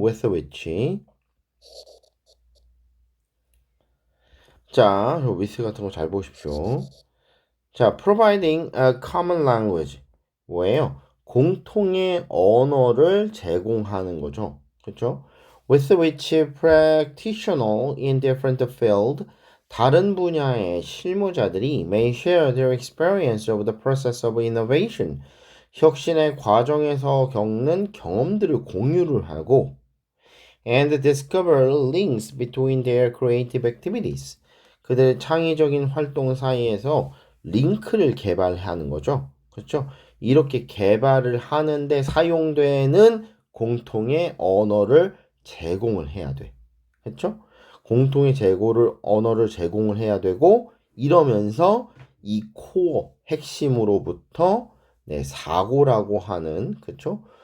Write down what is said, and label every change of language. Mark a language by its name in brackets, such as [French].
[English] with which. [Korean] 자, 저 with 같은 거 잘 보십시오. [English] 자, providing a common language. [Korean] 뭐예요? 공통의 언어를 제공하는 거죠. 그렇죠? [English] With which practitioner in different field [Korean] 다른 분야의 실무자들이 [English] may share their experience of the process of innovation [Korean] 혁신의 과정에서 겪는 경험들을 공유를 하고 [English] and discover links between their creative activities [Korean] 그들의 창의적인 활동 사이에서 링크를 개발하는 거죠. 그렇죠? 이렇게 개발을 하는데 사용되는 공통의 언어를 제공을 해야 돼. 그렇죠? 공통의 언어를 제공을 해야 되고 이러면서 이 코어 핵심으로부터 사고라고 하는 그쵸?